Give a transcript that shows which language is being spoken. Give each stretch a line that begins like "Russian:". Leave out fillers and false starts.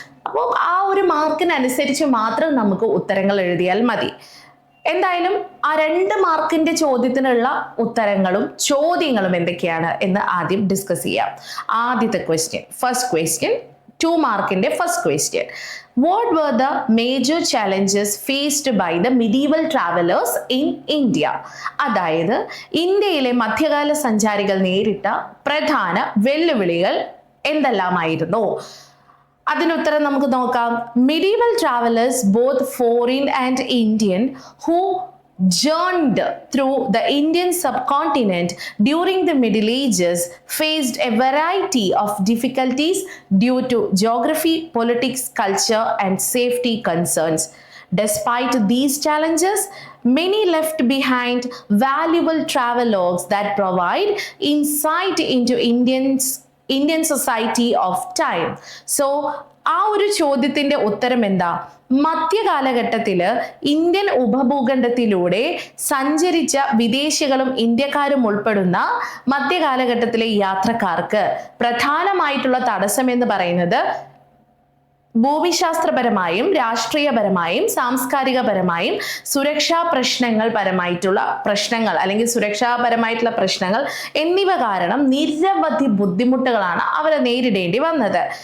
Malayalam: അപ്പോൾ ആ ഒരു മാർക്കിനനുസരിച്ച് മാത്രം നമുക്ക് ഉത്തരങ്ങൾ എഴുതിയാൽ മതി. എന്തായാലും ആ 2 മാർക്കിന്റെ ചോദ്യത്തിനുള്ള ഉത്തരങ്ങളും ചോദ്യങ്ങളും എന്തൊക്കെയാണ് എന്ന് ആദ്യം ഡിസ്കസ് ചെയ്യാം. ആദ്യത്തെ ക്വസ്റ്റ്യൻ, ഫസ്റ്റ് ക്വസ്റ്റ്യൻ, 2 മാർക്കിന്റെ first question.
English: What were the major challenges faced by the medieval travelers in India?
Malayalam: അതായത് ഇന്ത്യയിലെ മധ്യകാല സഞ്ചാരികൾ നേരിട്ട പ്രധാന വെല്ലുവിളികൾ എന്തെല്ലാമായിരുന്നു? അതിനുത്തരം നമുക്ക് നോക്കാം.
English: Medieval travelers, both foreign and Indian, who journeyed through the Indian subcontinent during the Middle Ages faced a variety of difficulties due to geography, politics, culture, and safety concerns. Despite these challenges, many left behind valuable travelogues that provide insight into Indian society of time.
Malayalam: So, ആ ഒരു ചോദ്യത്തിന്റെ ഉത്തരം എന്താ? മധ്യകാലഘട്ടത്തിൽ Indian ഉപഭൂഖണ്ഡത്തിലൂടെ സഞ്ചരിച്ച വിദേശികളും ഇന്ത്യക്കാരും ഉൾപ്പെടുന്ന മധ്യകാലഘട്ടത്തിലെ യാത്രക്കാർക്ക് പ്രധാനമായിട്ടുള്ള തടസ്സം എന്ന് പറയുന്നത് ഭൂമിശാസ്ത്രപരമായും രാഷ്ട്രീയപരമായും സാംസ്കാരികപരമായും സുരക്ഷാ പരമായിട്ടുള്ള പ്രശ്നങ്ങൾ അല്ലെങ്കിൽ സുരക്ഷാപരമായിട്ടുള്ള പ്രശ്നങ്ങൾ എന്നിവ കാരണം നിരവധി ബുദ്ധിമുട്ടുകളാണ് അവരെ നേരിടേണ്ടി വന്നത്.